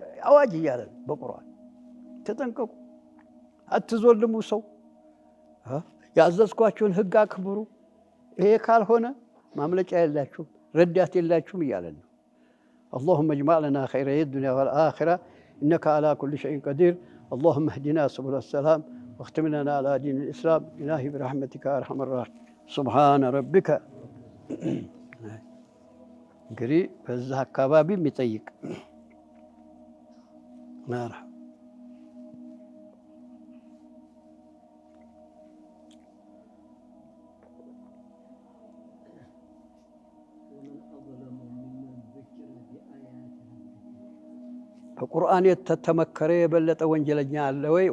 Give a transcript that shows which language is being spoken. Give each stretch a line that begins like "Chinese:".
Amharic: አዋጅ እያለ በቁርአን ተጠንቀቁ፣ አትዞልሙ ሰው፣ ያዘዝኳችሁን ህግ አክብሩ። ይሄ ካልሆነ ማምለጫ የላችሁም፣ ረዳት የላችሁም እያለን ነው።
Arabic: اللهم اجمع لنا خير الدنيا والآخرة إنك على كل شيء قدير. اللهم اهدنا سبل السلام واختم لنا على دين الإسلام. إلهي برحمتك يا أرحم الراحمين. سبحان ربك
Amharic: እንግዲህ በዛ አካባቢ የሚጠይቅ መርሐባ በቁርአን የተተመከረ የበለጠ ወንጀለኛ አለ ወይ?